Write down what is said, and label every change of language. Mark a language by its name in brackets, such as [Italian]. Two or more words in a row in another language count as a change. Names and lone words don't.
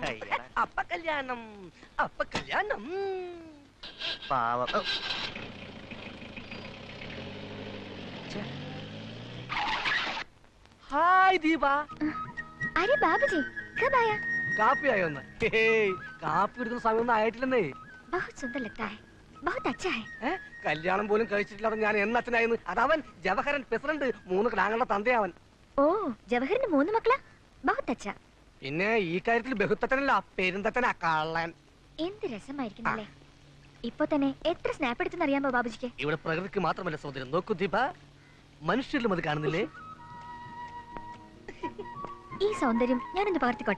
[Malayalam] അപ്പ കല്യാണം, അപ്പ കല്യാണം. പാവം. ഹായ് ദീപ. [Hindi] अरे बाबूजी कब आया? [Malayalam] കാപ്പി ആയോന്ന്? കാപ്പി എടുക്കുന്ന സമയമൊന്നും ആയിട്ടില്ലെന്നേ. [Hindi] बहुत सुंदर लगता है, बहुत अच्छा है. [Malayalam] കല്യാണം പോലും കഴിച്ചിട്ടില്ലാതെ ഞാൻ എന്നച്ഛനായിരുന്നു. അതവൻ ജവഹരൻ പ്രസിഡന്റ്, 3 ക്ലാങ്ങളുടെ തന്തയവൻ. ഓ, ജവഹറിന് 3 മക്കളാ? [Hindi] बहुत अच्छा. [Malayalam] പിന്നെ ഈ കാര്യത്തിൽ ബഹുത്തച്ഛനല്ല, പെരുന്തച്ഛനാ കള്ളൻ. എന്ത് രസമായിരിക്കുന്നല്ലേ. ഇപ്പൊ തന്നെ എത്ര സ്നാപ്പ് എടുത്തെന്ന് അറിയാമോ ബാബുജിക്ക്? ഇവിടെ പ്രകൃതിക്ക് മാത്രമല്ല സൗന്ദര്യം, നോക്കൂ ദീപ, മനുഷ്യരിലും അത് കാണുന്നില്ലേ? ഈ സൗന്ദര്യം ഞാനൊന്ന് പകർത്തിക്കോട്ടെ.